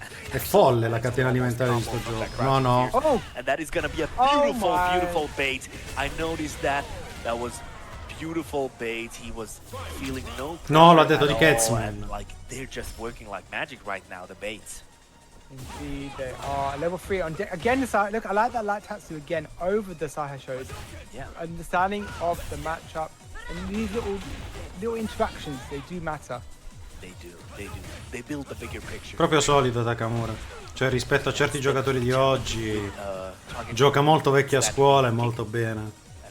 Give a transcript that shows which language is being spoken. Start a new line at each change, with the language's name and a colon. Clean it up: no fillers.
Italian: È folle la catena alimentare di sto gioco. No, no.
English: And that is gonna be a beautiful, beautiful bait. I noticed that. That was beautiful bait. He was feeling no pressure.
Italian: No, l'ha detto di Catsman.
English: Like they're just working like magic right now, the baits. Indeed, they are. Level 3 on deck. Again, look, I like that light Tatsu again over the Saha shows. Yeah. Understanding of the matchup. And these little interactions, they do matter. They do. They build the bigger picture.
Italian: Proprio solido Takamura. Cioè, rispetto a certi giocatori di oggi, gioca molto vecchia scuola e molto bene.